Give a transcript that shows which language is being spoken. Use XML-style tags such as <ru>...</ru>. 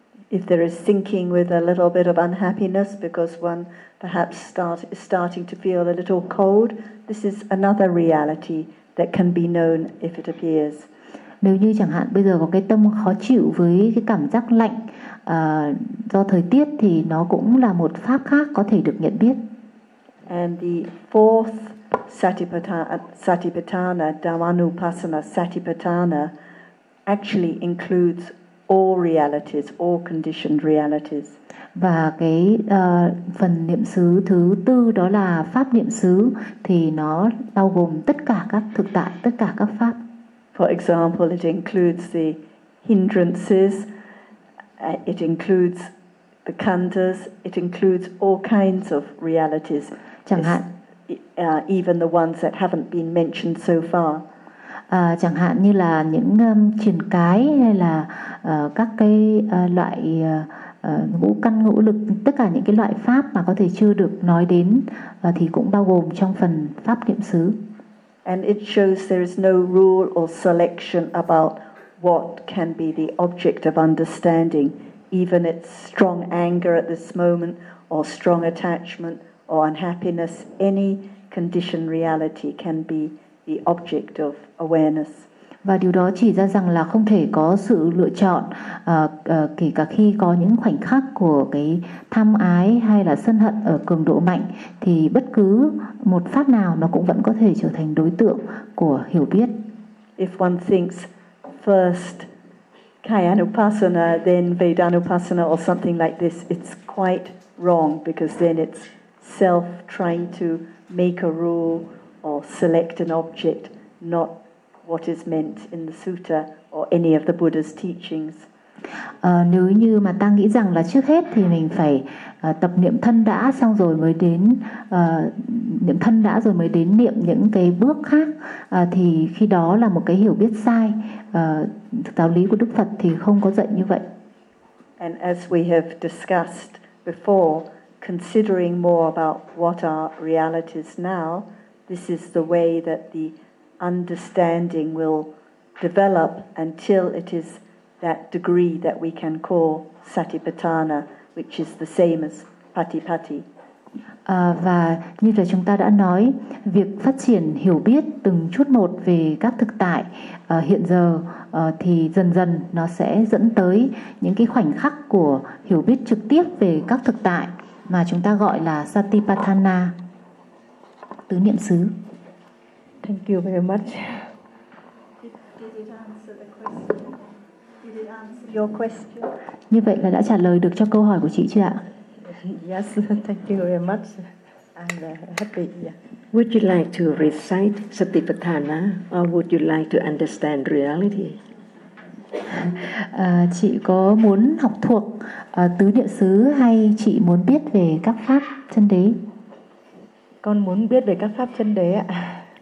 <en>If there is thinking with a little bit of unhappiness because one perhaps is starting to feel a little cold, this is another reality that can be known if it appears.</en> <vi>Nếu như chẳng hạn bây giờ có cái tâm khó chịu với cái cảm giác lạnh do thời tiết thì nó cũng là một pháp khác có thể được nhận biết.</vi> <en>And the fourth satipatthana, dhammanupassana satipatthana, actually includes all realities, all conditioned realities.</en> <vi>Và cái phần niệm xứ thứ tư đó là pháp niệm xứ thì nó bao gồm tất cả các thực tại, tất cả các pháp.</vi> <en>For example, it includes the hindrances, it includes the khandhas, it includes all kinds of realities,</en> <vi>chẳng hạn,</vi> <en>even the ones that haven't been mentioned so far.</en> <vi>Chẳng hạn như là những triền cái hay là các cái loại ngũ căn ngũ lực, tất cả những cái loại pháp mà có thể chưa được nói đến thì cũng bao gồm trong phần pháp niệm xứ.</vi> <en>And it shows there is no rule or selection about what can be the object of understanding, even its strong anger at this moment, or strong attachment, or unhappiness. Any conditioned reality can be the object of awareness.</en> <vi>Và điều đó chỉ ra rằng là không thể có sự lựa chọn, kể cả khi có những khoảnh khắc của cái tham ái hay là sân hận ở cường độ mạnh, thì bất cứ một pháp nào nó cũng vẫn có thể trở thành đối tượng của hiểu biết.</vi> <en>If one thinks first Kayanupassana, then Vedanupassana or something like this, it's quite wrong, because then it's self trying to make a rule or select an object, not what is meant in the sutta or any of the Buddha's teachings.</en> <vi>Nếu như mà ta nghĩ rằng là trước hết thì mình phải tập niệm thân đã, xong rồi mới đến niệm thân đã rồi mới đến niệm những cái bước khác, thì khi đó là một cái hiểu biết sai. Giáo lý của Đức Phật thì không có dạy như vậy.</vi> <en>And as we have discussed before, considering more about what are realities now, this is the way that the understanding will develop until it is that degree that we can call satipatthana, which is the same as patipatti.</en> <vi>Và như là chúng ta đã nói, việc phát triển hiểu biết từng chút một về các thực tại hiện giờ thì dần dần nó sẽ dẫn tới những cái khoảnh khắc của hiểu biết trực tiếp về các thực tại mà chúng ta gọi là satipatthana, tứ niệm xứ.</vi> <en>Thank you very much. Did it answer your question?</en> <vi>Như vậy là đã trả lời được cho câu hỏi của chị chưa ạ?</vi> <en>Yes, thank you very much. I'm happy. Yeah. Would you like to recite satipatthana or would you like to understand reality?</en> <vi>Chị có muốn học thuộc tứ niệm xứ hay chị muốn biết về các pháp chân đế? Con muốn biết về các pháp chân đế ạ.</vi>